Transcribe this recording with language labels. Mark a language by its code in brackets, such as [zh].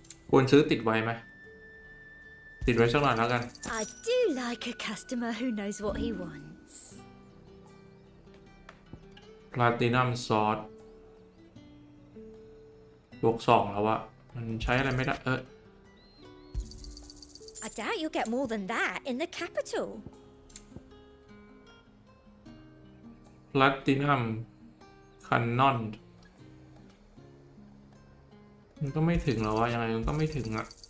[th] ควรซื้อติดไว้ไหม ติดไว้สักหน่อยแล้วกัน [en] I do like a customer who knows what he wants. [th] พลาตินัมซอสบวก2แล้วอะมันใช้อะไรไม่ได้ [en] I doubt you'll get more than that in the capital. [th] พลาตินัมคันนอนมันก็ไม่ถึงหรอวะยังไงมันก็ไม่ถึงอะ